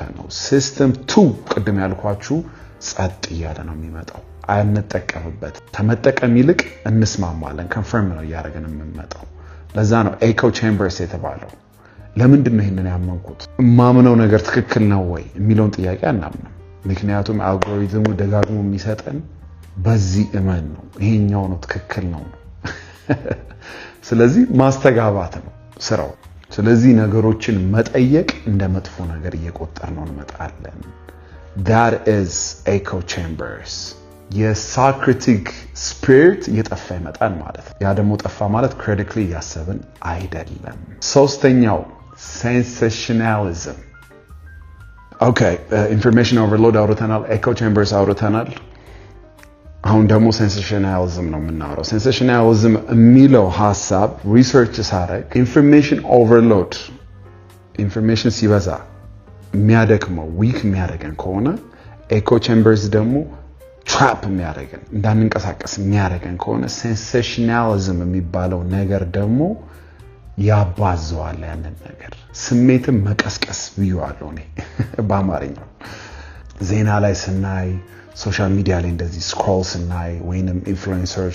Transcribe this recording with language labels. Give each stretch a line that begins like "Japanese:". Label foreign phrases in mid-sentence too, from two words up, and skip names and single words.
Amharic: ነው ሲስተም 2 ቅድም ያልኳችሁ ጸጥ እያለ ነው የሚመጣው አንጠቀምበት ከመጠቀም ይልቅ እንስማማለን ኮንፈርም ነው ያደረገን የምንመጣው ለዛ ነው
English: echo chambers
Amharic: የተባለው ለምንድን ነው ይሄንን ያመንኩት ማምነው ነገር ትክክል ነው ወይ የሚለውን ጥያቄ አናምንም ምክንያቱም አልጎሪዝሙ ደጋግሞ የሚሰጠን በዚህ እመን ነው ይሄኛው ነው ትክክል ነው ስለዚህ ማስተጋባት ነው ስራው ስለዚህ ነገሮችን መጠየቅ እንደ መጥፎ ነገር እየቆጠር ነው እንመጣለን
English: that is echo chambers
Amharic: የሳክሪቲክ ስፒሪት እየጠፋ ይመጣል ማለት ያ ደግሞ ጠፋ ማለት ክሪቲካሊ ያሰብን አይደለም ሶስተኛው
English: sensationalism okay information overload
Amharic: አውርተናል
English: echo chambers
Amharic: አውርተናል አሁን ደግሞ sensationalism ነው የምናወራው sensationalism የሚለው ሐሳብ ሪሰርች ሳረግ
English: information overload information
Amharic: ሲበዛ የሚያደክመው ዊክ የሚያደርገን ከሆነ
English: echo chambers
Amharic: ደግሞ ትራፕ የሚያደርገን እንዳንንቀሳቀስ የሚያደርገን ከሆነ sensationalism የሚባለው ነገር ደግሞ ያባዘዋል ያንን ነገር ስሜትን መቀስቀስ ብየዋለሁ እኔ በአማርኛው ዜና ላይ ስናይ
English: social media
Amharic: ላይ እንደዚህ ስክሮል ስናይ ወይንም ኢንፍሉዌንሰሮች